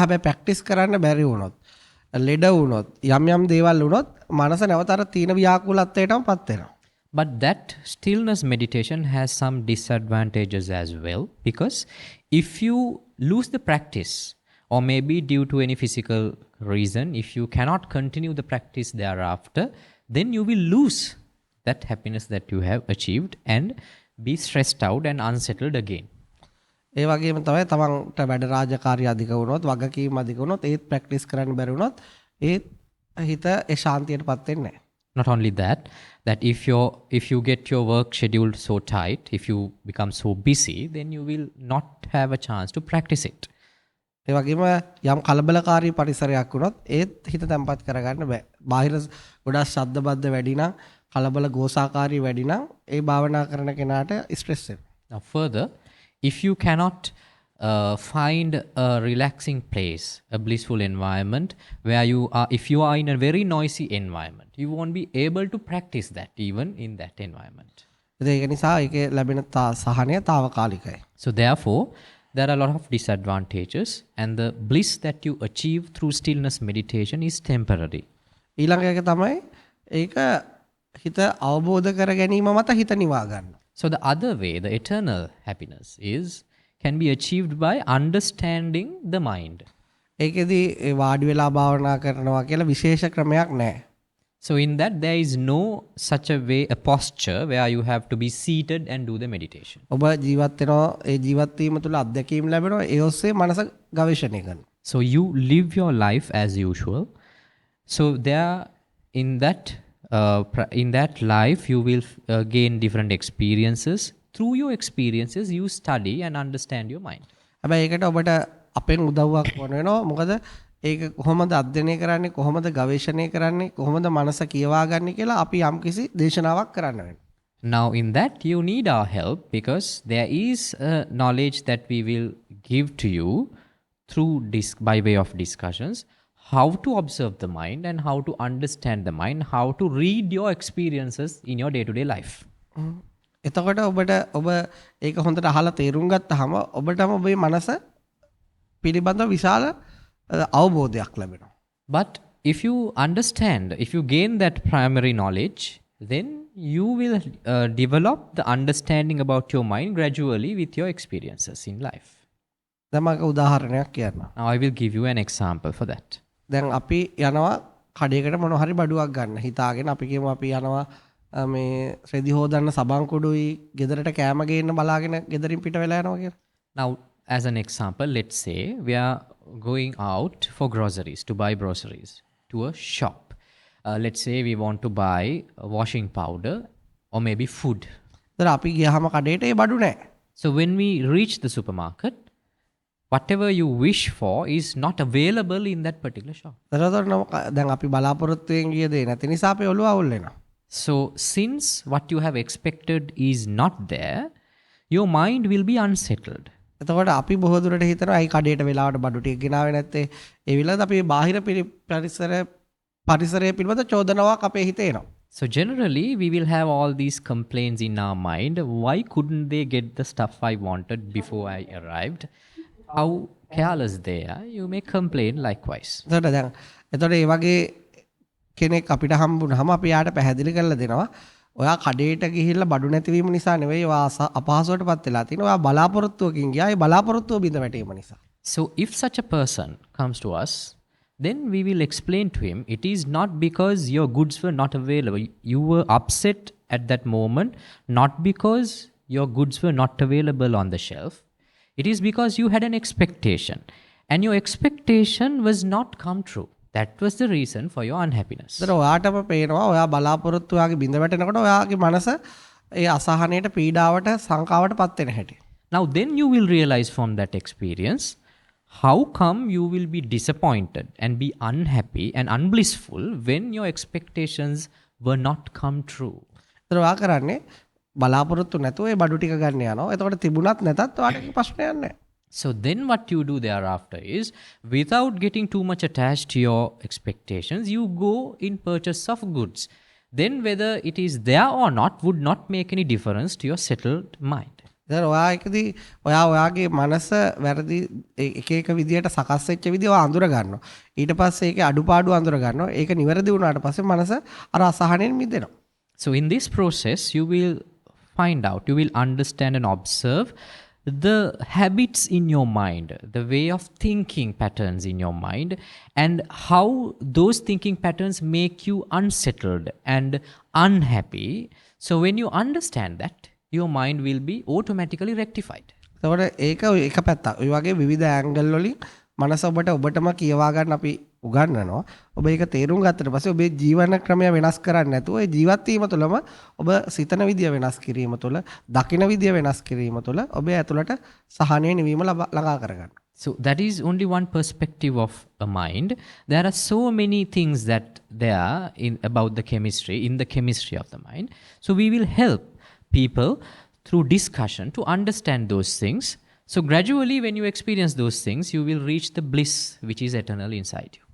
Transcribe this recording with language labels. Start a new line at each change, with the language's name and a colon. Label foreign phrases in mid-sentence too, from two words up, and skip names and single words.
Sinhala: හැබැයි ප්‍රැක්ටිස් කරන්න බැරි වුණොත්, ලෙඩ වුණොත්, යම් දේවල් වුණොත් මනස නැවත අර තීන ව්‍යාකූලත්වයටමපත් වෙනවා.
English: But that stillness meditation has some disadvantages as well, because if you lose the practice, or maybe due to any physical reason, if you cannot continue the practice thereafter, then you will lose that happiness that you have achieved and be stressed out and unsettled again.
Sinhala: ඒ වගේම තමයි තමන්ට වැඩ රාජකාරිය අධික වුණොත්, වගකීම් අධික වුණොත්, ඒත් ප්‍රැක්ටිස් කරන්න බැරි වුණොත් ඒත් හිත ඒ ශාන්තියටපත් වෙන්නේ නැහැ.
English: Not only that if you get your work scheduled so tight, if you become so busy, then you will not have a chance to practice it.
Sinhala: ඒ වගේම යම් කලබලකාරී පරිසරයක් වුණොත් ඒත් හිත තැම්පත් කරගන්න බෑ. බාහිර ගොඩාක් ශබ්ද බද්ද වැඩි නම්, කලබල ගෝසාකාරී වැඩි නම් ඒ භාවනා කරන කෙනාට ස්ට්‍රෙස් වෙනවා.
English: Now further, if you cannot find a relaxing place, a blissful environment where you are, if you are in a very noisy environment, you won't be able to practice that even in that environment.
Sinhala: ඒක නිසා ඒකේ ලැබෙන සහනය తాවකාලිකයි.
English: So therefore, there are a lot of disadvantages, and the bliss that you achieve through stillness meditation is temporary.
Sinhala: ඊළඟ එක තමයි ඒක හිත අවබෝධ කර ගැනීම මත හිත නිවා ගන්න.
English: So the other way, the eternal happiness can be achieved by understanding the mind.
Sinhala: ඒකෙදි වාඩි වෙලා භාවනා කරනවා කියලා විශේෂ ක්‍රමයක් නැහැ.
English: So in that there is no such a way, a posture where you have to be seated and do the meditation.
Sinhala: ඔබ ජීවත් වෙනවා, ඒ ජීවත් වීම තුළ අත්දැකීම් ලැබෙනවා, ඒ ඔස්සේ මනස ගවේෂණය කරනවා.
English: So you live your life as usual. So there in that life you will gain different experiences. Through your experiences you study and understand your mind.
Sinhala: හැබැයි ඒකට ඔබට අපෙන් උදව්වක් වුණ වෙනවා. මොකද ඒක කොහොමද අධ්‍යයනය කරන්නේ, කොහොමද ගවේෂණය කරන්නේ, කොහොමද මනස කියවා ගන්න කියලා අපි යම්කිසි දේශනාවක් කරන්න වෙනවා.
English: Now in that you need our help, because there is a knowledge that we will give to you through by way of discussions, how to observe the mind and how to understand the mind, how to read your experiences in your day-to-day life.
Sinhala: එතකොට ඔබ ඒක හොඳට අහලා තේරුම් ගත්තාම ඔබටම ඔබේ මනස පිළිබඳව විශාල අවබෝධයක් ලැබෙනවා.
English: But if you understand, if you gain that primary knowledge, then you will develop the understanding about your mind gradually with your experiences in life.
Sinhala: දැන් මම උදාහරණයක් කියන්නම්.
English: Now I will give you an example for that.
Sinhala: දැන් අපි යනවා කඩේකට මොන හරි බඩුවක් ගන්න. හිතාගෙන අපි කියමු අපි යනවා මේ රෙදි හොදන්න සබන් කුඩුයි ගෙදරට කෑම ගේන්න බලාගෙන ගෙදරින් පිට වෙලා යනවා කියලා.
English: Now as an example, let's say we are going out for groceries, to buy groceries to a shop. Let's say we want to buy washing powder or maybe food.
Sinhala: දැන් අපි ගියාම කඩේට ඒ බඩු නැහැ.
English: So when we reach the supermarket, whatever you wish for is not available in that particular shop.
Sinhala: දැන් අපි බලාපොරොත්තුෙන් ගිය දේ නැති නිසා අපේ ඔළුව අවුල් වෙනවා.
English: So since what you have expected is not there, your mind will be unsettled.
Sinhala: එතකොට අපි බොහෝ දුරට හිතනවා අයි කඩේට වෙලාවට බඩු ටික ගෙනාවේ නැත්තේ. ඒ විලාද අපි බාහිර පරිසරය පිළිබඳ චෝදනාවක් අපේ හිතේ එනවා.
English: So generally we will have all these complaints in our mind. Why couldn't they get the stuff I wanted before I arrived? How careless they are. You may complain likewise.
Sinhala: එතකොට ඒ වගේ කෙනෙක් අපිට හම්බුනහම අපි යාට පැහැදිලි කරලා දෙනවා. ඔයා කඩේට ගිහිල්ලා බඩු නැතිවීම නිසා නෙවෙයි ඔයා අපහසුවටපත් වෙලා තියෙන්නේ. ඔයා බලාපොරොත්තුවකින් ගියා. ඒ බලාපොරොත්තුව බිඳ වැටීම නිසා.
English: So if such a person comes to us, then we will explain to him, it is not because your goods were not available. You were upset at that moment, not because your goods were not available on the shelf. It is because you had an expectation and your expectation was not come true. That was the reason for your unhappiness.
Sinhala: ඒතර ඔයාටම පේනවා ඔයා බලාපොරොත්තු ඔයාගේ බිඳ වැටෙනකොට ඔයාගේ මනස ඒ අසහනයට පීඩාවට සංකාවට පත් වෙන හැටි.
English: Now, then you will realize from that experience how come you will be disappointed and be unhappy and unblissful when your expectations were not come true.
Sinhala: ඒතර වා කරන්නේ බලාපොරොත්තු නැතුව ඒ බඩු ටික ගන්න යනවා. එතකොට තිබුණත් නැතත් ඔයාට ප්‍රශ්නයක් නැහැ.
English: So then what you do thereafter is, without getting too much attached to your expectations, you go in purchase of goods. Then whether it is there or not would not make any difference to your settled mind.
Sinhala: දැන් ඔයා එකදී ඔයාගේ මනස වැරදි එක එක විදියට සකස් වෙච්ච විදිය ඔයා අඳුර ගන්නවා. ඊට පස්සේ ඒකේ අඩුපාඩු අඳුර ගන්නවා. ඒක නිවැරදි වුණාට පස්සේ මනස අර අසහනෙන් මිදෙනවා.
English: So in this process, you will find out, you will understand and observe the habits in your mind, the way of thinking patterns in your mind, and how those thinking patterns make you unsettled and unhappy. So when you understand that, your mind will be automatically rectified.
Sinhala: එතකොට ඒක එක පැත්තක්. ඔය වගේ විවිධ ඇන්ගල් වලින් මනස ඔබටම කියවා ගන්න අපි උගන්වනවා. ඔබ ඒක තේරුම් ගත්තට පස්සේ ඔබේ ජීවන ක්‍රමය වෙනස් කරන්නේ නැතුව ඒ ජීවත් වීම තුළම ඔබ සිතන විදිය වෙනස් කිරීම තුළ, දකින විදිය වෙනස් කිරීම තුළ ඔබේ ඇතුළට සහනය නිවීම ළඟා කරගන්න.
English: So that is only one perspective of a mind. There are so many things that there in about the chemistry, in the chemistry of the mind. So we will help people through discussion to understand those things. So gradually when you experience those things, you will reach the bliss which is eternal inside you.